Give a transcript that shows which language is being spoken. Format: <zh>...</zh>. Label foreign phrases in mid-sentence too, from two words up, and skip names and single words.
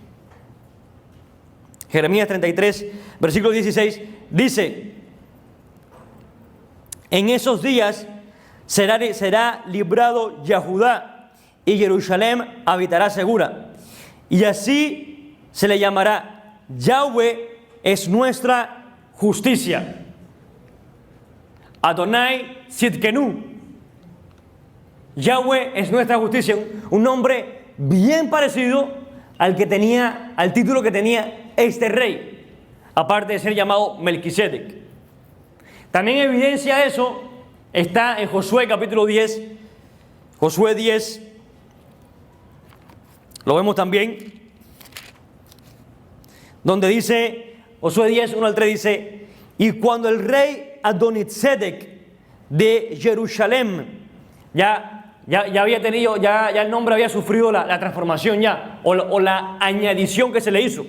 <es>Jeremías 33, versículo 16, dice: en esos días será librado Yahudá, y Jerusalén habitará segura. Y así se le llamará: Yahweh es nuestra justicia. Adonai Tzidkenu. Yahweh es nuestra justicia. Un nombre bien parecido al título que tenía este rey, aparte de ser llamado Melquisedec. También evidencia eso está en Josué capítulo 10. Josué 10, lo vemos también, donde dice, Josué 10, 1 al 3 dice: y cuando el rey Adonitzedec de Jerusalén ya había tenido, ya el nombre había sufrido la transformación ya, o la añadición que se le hizo.</es>